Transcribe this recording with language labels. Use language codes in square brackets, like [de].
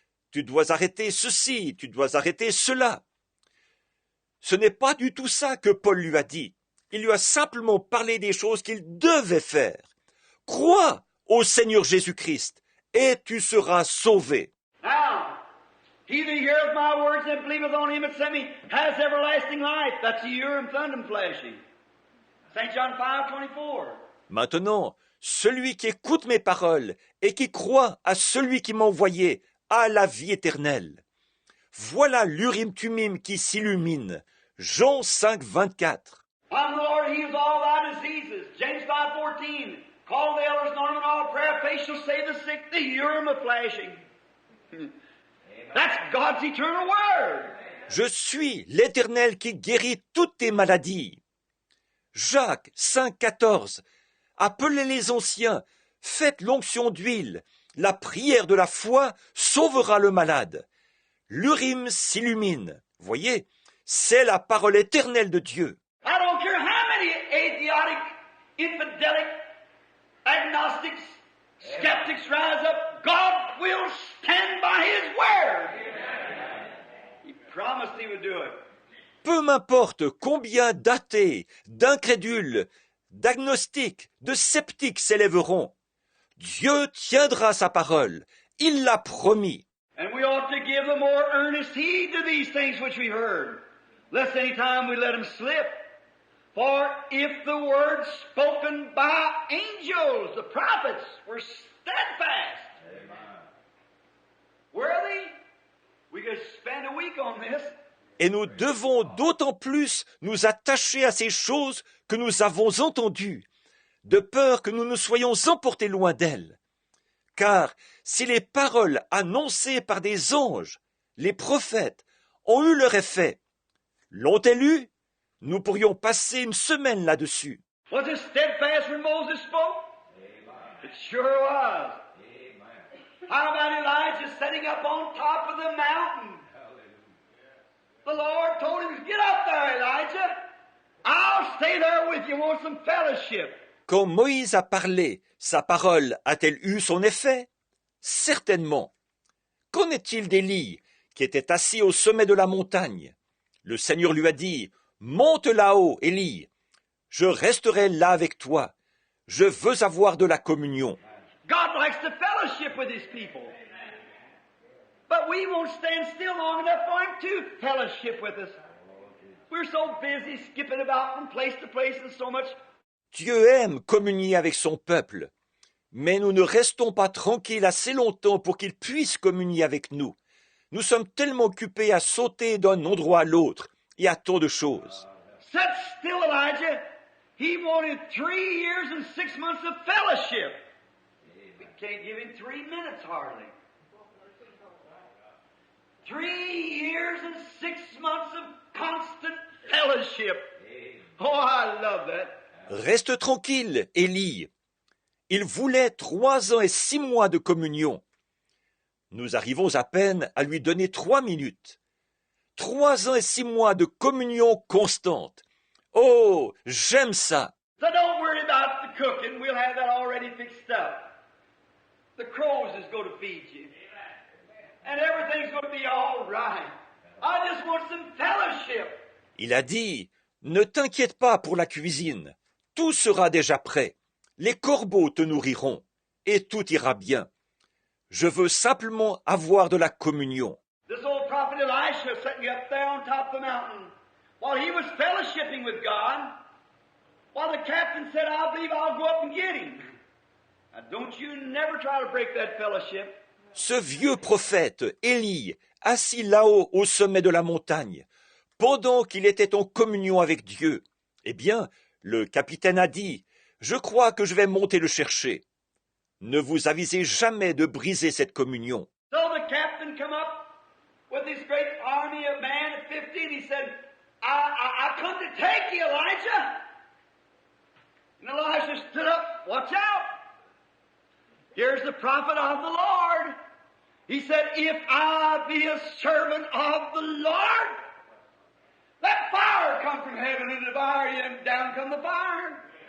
[fr] Tu dois arrêter ceci, tu dois arrêter cela. Ce n'est pas du tout ça que Paul lui a dit. Il lui a simplement parlé des choses qu'il devait faire. Crois au Seigneur Jésus-Christ et tu seras sauvé. [en] Now, he that heareth my words and believeth on him that sent me has everlasting life. That's the Urim Thummim flashing. St. John 5:24. [fr] Maintenant, celui qui écoute mes paroles et qui croit à celui qui m'a envoyé a la vie éternelle. Voilà l'Urim Thummim qui s'illumine. Jean 5:24. [en] I'm the Lord, he heals all thy diseases. James 5:14. Call the elders, anoint them in all prayer, faith shall save the sick. The Urim of flashing. That's God's eternal word. [fr] Je suis l'Éternel qui guérit toutes tes maladies. Jacques 5,14. Appelez les anciens, faites l'onction d'huile. La prière de la foi sauvera le malade. L'Urim s'illumine. Voyez, c'est la parole éternelle de Dieu. [en] I don't care how many atheistic, infidelic, agnostics, skeptics rise up, God will stand by His word. He promised He would do it. [fr] Peu m'importe combien d'athées, d'incrédules, d'agnostiques, de sceptiques s'élèveront. Dieu tiendra sa parole. Il l'a promis. [en] And we ought to give the more earnest heed to these things which we heard, lest any time we let them slip. For if the words spoken by angels, the prophets, were steadfast, worthy, we could spend a week on this. [fr] Et nous devons d'autant plus nous attacher à ces choses que nous avons entendues, de peur que nous ne soyons emportés loin d'elles. Car si les paroles annoncées par des anges, les prophètes, ont eu leur effet, l'ont-elles eu? Nous pourrions passer une semaine là-dessus. [en] Was it steadfast when Moses spoke? It sure was. How about Elijah setting up on top of the mountain? The Lord told him, get up there, Elijah. I'll stay there with you. Want some fellowship? [fr] Quand Moïse a parlé, sa parole a-t-elle eu son effet? Certainement. Qu'en est-il d'Élie, qui était assis au sommet de la montagne? Le Seigneur lui a dit, monte là-haut, Élie. Je resterai là avec toi. Je veux avoir de la communion. [en] God likes to fellowship with His people. But we won't stand still long enough for Him to fellowship with us. We're so busy skipping about from place to place and so much. [fr] Dieu aime communier avec son peuple, mais nous ne restons pas tranquilles assez longtemps pour qu'il puisse communier avec nous. Nous sommes tellement occupés à sauter d'un endroit à l'autre et à tant de choses. [en] Sit still, Elijah. He wanted 3 years and 6 months of fellowship. We can't give him 3 minutes hardly. 3 years and 6 months of constant fellowship. Oh, I love that. [fr] Reste tranquille, Élie. Il voulait 3 ans et 6 mois de communion. Nous arrivons à peine à lui donner 3 minutes. 3 ans et 6 mois de communion constante. Oh, j'aime ça. [en] So don't worry about the cooking. We'll have that already fixed up. The crows is going to feed you. And everything's going to be all right. I just want some fellowship. [fr] Il a dit, ne t'inquiète pas pour la cuisine. Tout sera déjà prêt. Les corbeaux te nourriront. Et tout ira bien. Je veux simplement avoir de la communion. [en] This old prophet Elisha sitting up there on top of the mountain, while he was fellowshipping with God, while the captain said, I believe I'll go up and get him. Now don't you never try to break that fellowship. [fr] Ce vieux prophète, Élie, assis là-haut au sommet de la montagne, pendant qu'il était en communion avec Dieu, eh bien, le capitaine a dit, je crois que je vais monter le chercher. Ne vous avisez jamais de briser cette communion. [en] So the captain come up with his great army of men at 50, and he said, I come to take you, Elijah. And Elijah stood up, watch out. Here's the prophet of the Lord. He said, if I be a servant of the Lord, let fire come from heaven and devour you, and down come the fire.